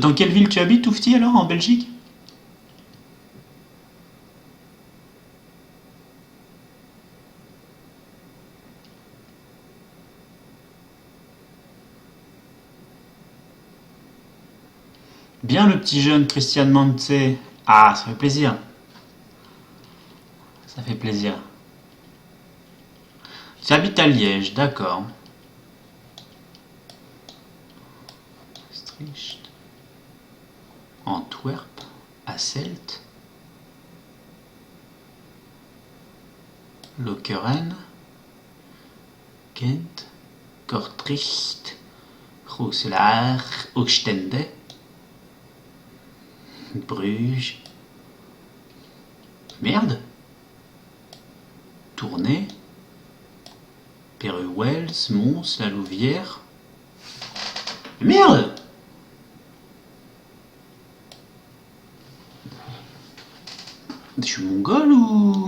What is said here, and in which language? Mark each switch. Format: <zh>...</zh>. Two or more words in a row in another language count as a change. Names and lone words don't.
<fr>Dans quelle ville tu habites, Oufti, alors, en Belgique? Bien le petit jeune Christian Mantze. Ah, ça fait plaisir. Ça fait plaisir. Tu habites à Liège, d'accord. Maastricht. Antwerp. Hasselt. Lokeren. Gent. Kortrijk. Rooselaar. Oostende. Bruges. Merde. Tournai. Péruwelz, Mons, La Louvière. Merde. Je suis mongol ou...</fr>